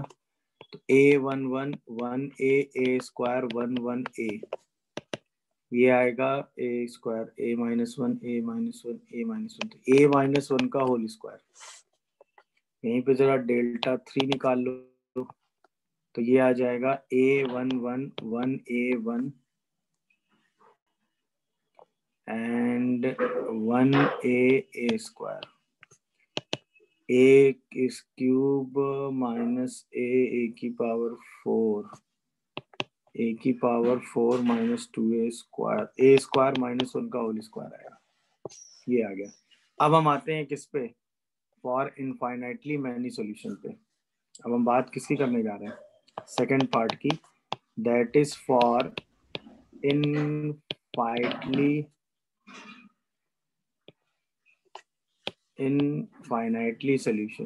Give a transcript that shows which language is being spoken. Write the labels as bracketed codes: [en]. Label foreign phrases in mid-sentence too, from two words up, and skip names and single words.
[hi] तो A11 1A A² 1 ये आएगा A² A-1 A-1 A-1, तो A-1 का [en] whole square. [hi] यहीं पे जरा डेल्टा 3 निकाल लो तो ये आ जाएगा A11 1A1 एंड 1A² A³ माइनस A⁴ A⁴ माइनस 2A² A² -1 का [en] whole square [hi] आएगा। ये आ गया। अब हम आते हैं किस पे? [en] for infinitely many solution [hi] पे। अब हम बात किसकी करने जा रहे हैं? [en] second part [hi] की, [en] that is for infinitely solution.